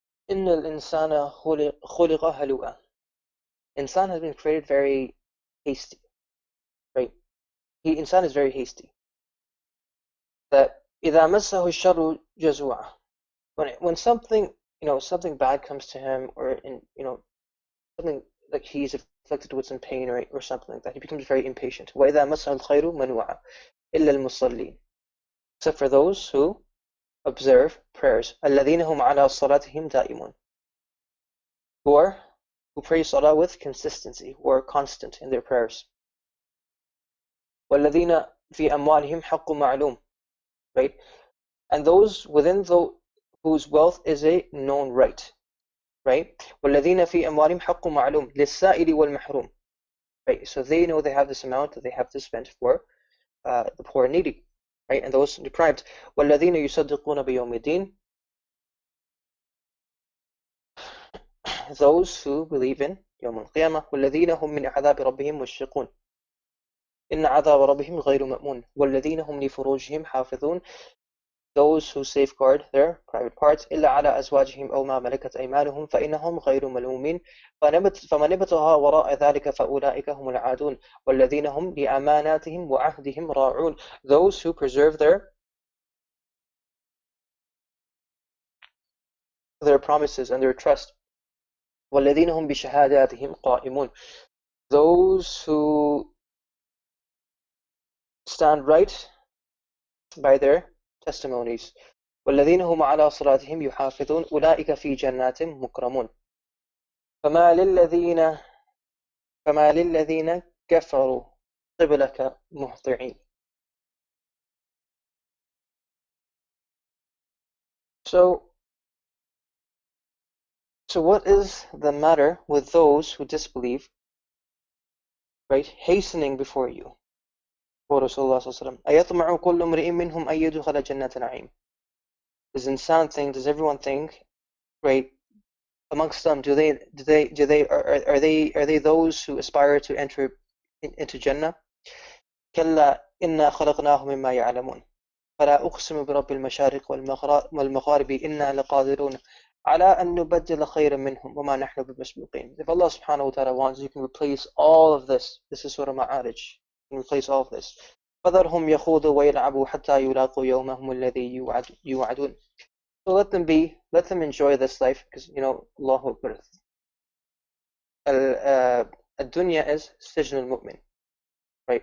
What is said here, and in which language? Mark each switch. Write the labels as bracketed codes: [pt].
[ar] إن الإنسان خلق هلوعا. [en] Insan has been created very hasty, right? Insan is very hasty. That [ar] إذا مسه الشر جزوعا. [en] When something, something bad comes to him, or something like he's afflicted with some pain or something like that, he becomes very impatient. [ar] وإذا مسه الخير منوعا إلا المصلين. [en] Except for those who observe prayers. [ar] الذين هم على صلاتهم دائمون. [en] Who pray salah with consistency, who are constant in their prayers. [ar] وَالَّذِينَ فِي أَمْوَالِهِمْ حَقٌّ مَعْلُومٌ. [en] Right? And those within whose wealth is a known right. Right? [ar] وَالَّذِينَ فِي أَمْوَالِهِمْ حَقٌّ مَعْلُومٌ لِلسَّائِلِ وَالْمَحْرُومِ. Right? [en] So they know they have this amount that they have to spend for the poor and needy. Right? And those deprived. [ar] وَالَّذِينَ يُصَدِّقُونَ بِيَوْمِ الدِّينِ. [en] Those who believe in يوم القيامة. [ar] والذين هم من عذاب ربهم مشفقون. إن عذاب ربهم غير مأمون. والذين هم لفروجهم حافظون. [en] Those who safeguard their private parts. [ar] إلا على أزواجهم أو ما ملكت أيمانهم فإنهم غير ملومين. فمن ابتغى وراء ذلك فأولئك هم العادون. والذين هم لأماناتهم وعهدهم راعون. [en] Those who preserve their promises and their trust. [ar] والذين هم بشهاداتهم قائمون. [en] Those who stand right by their testimonies. [ar] والذين هم على صلاتهم يحافظون أولئك في جنات مكرمون. فما للذين كفروا قبلك مهطعين. [en] So what is the matter with those who disbelieve, right, hastening before you? For Rasulullah sallallahu alaihi wasallam, [ar] أَيَطْمَعُ كُلُّ امْرِئٍ مِّنْهُمْ أَن يَدْخُلَ جَنَّةَ نَعِيمٍ. [en] Does everyone think, right, amongst them, are they those who aspire to enter into Jannah? [ar] كَلَّا إِنَّا خَلَقْنَاهُم مِّمَّا يَعْلَمُونَ فَلَا أُقْسِمُ بِرَبِّ الْمَشَارِقِ وَالْمَغَارِبِ إِنَّا لَقَادِرُونَ على أن نبدل خيرا منهم وما نحن بمسبوقين. [en] If Allah subhanahu wa ta'ala wants, you can replace all of this. This is Surah Ma'arij. You can replace all of this. [ar] فَذَرْهُمْ يَخُوضُوا وَيَلْعَبُوا حَتَّى يُلَاقُوا يَوْمَهُمُ الَّذِي يُوعَدُونَ. [en] So let them enjoy this life, because Allahu Akbar. [ar] الدنيا [en] is [ar] سجن المؤمن, [en] right?